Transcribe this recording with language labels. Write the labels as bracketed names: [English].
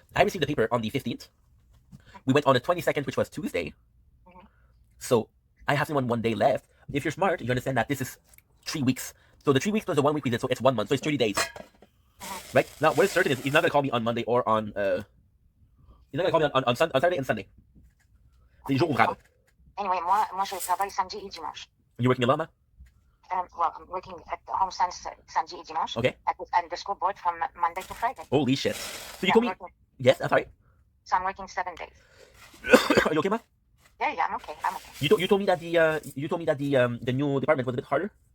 [English] I received the paper on the 15th. We went on the 22nd, which was Tuesday. Mhm. So I have to one day left. If you're smart, you understand that this is 3 weeks. So the 3 weeks plus the 1 week we did, so it's 1 month. So it's 30 days, right? Now what is certain is he's not gonna call me on Monday or on he's not gonna call me on Saturday and Sunday. [French] C'est les jours ouvrables. [English] Anyway, [French] moi je travaille samedi et dimanche. [English] You're working a lot, man? Well, I'm working at the home [French] samedi et dimanche. [English] Okay. At the school board from Monday to Friday. Holy shit. So you Yeah, told I'm me, working- yes, I'm sorry. So I'm working 7 days. Are you okay, man? Yeah, I'm okay. You told me that the new department was a bit harder.